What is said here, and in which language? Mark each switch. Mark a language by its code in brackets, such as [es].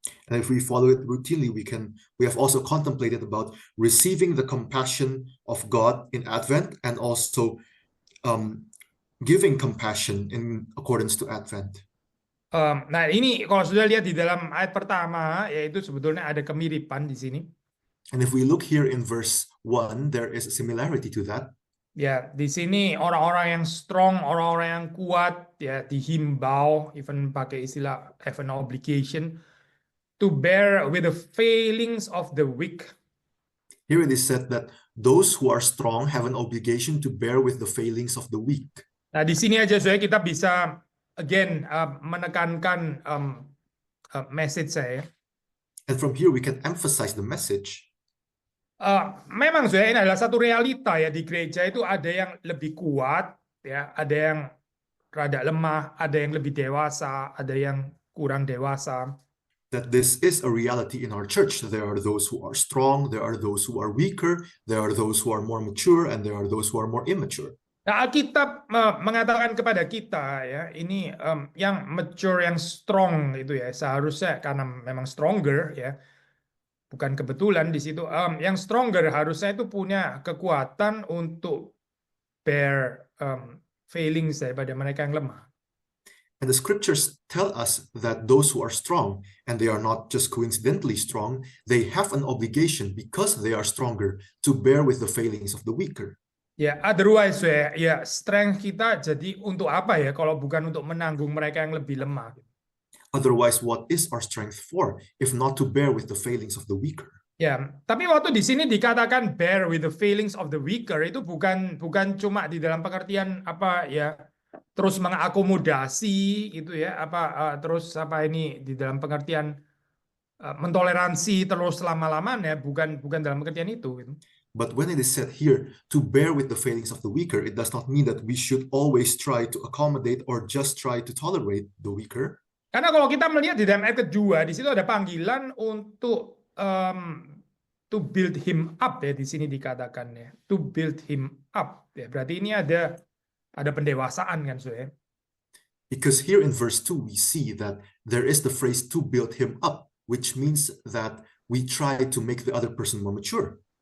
[en] And if we follow it routinely, we have also contemplated about receiving the compassion of God in Advent and also giving compassion in accordance to Advent. [id] Nah, ini kalau sudah lihat di dalam ayat pertama, yaitu sebetulnya ada kemiripan di sini. [en] And if we look here in verse 1, there is a similarity to that. [id] Ya, di sini orang-orang yang strong, orang-orang yang kuat, ya dihimbau, even pakai istilah [en] have an obligation to bear with the failings of the weak. Here it is said that those who are strong have an obligation to bear with the failings of the weak. [id] Nah, di sini aja saya kita bisa again menekankan message saya. [en] And from here we can emphasize the message. [id] Memang saya ini adalah satu realita ya, di gereja itu ada yang lebih kuat, ya, ada yang rada lemah, ada yang lebih dewasa, ada yang kurang dewasa. [en] That this is a reality in our church. There are those who are strong, there are those who are weaker, there are those who are more mature, and there are those who are more immature. [id] Nah, Alkitab mengatakan kepada kita ya, ini yang mature, yang strong itu ya, seharusnya karena memang stronger ya, bukan kebetulan di situ. Yang stronger harusnya itu punya kekuatan untuk [en] bear failings [id] daripada mereka yang lemah. [en] And the scriptures tell us that those who are strong, and they are not just coincidentally strong, they have an obligation because they are stronger to bear with the failings of the weaker. [id] Ya, otherwise ya strength kita jadi untuk apa ya kalau bukan untuk menanggung mereka yang lebih lemah. [en] Otherwise, what is our strength for if not to bear with the failings of the weaker? [id] Ya, tapi waktu di sini dikatakan [en] bear with the failings of the weaker [id] itu bukan cuma di dalam pengertian apa ya, terus mengakomodasi gitu ya, terus apa ini di dalam pengertian mentoleransi terus lama-lamanya, bukan dalam pengertian itu gitu. [en] But when it is said here to bear with the failings of the weaker, it does not mean that we should always try to accommodate or just try to tolerate the weaker. [id] Karena kalau kita melihat di dalam ayat kedua, di situ ada panggilan untuk [en] to build him up [id] ya, di sini dikatakan ya, to build him up ya. Berarti ini ada pendewasaan kan, Soe? [en] Because here in verse 2 we see that there is the phrase to build him up, which means that we try to make the other person more mature.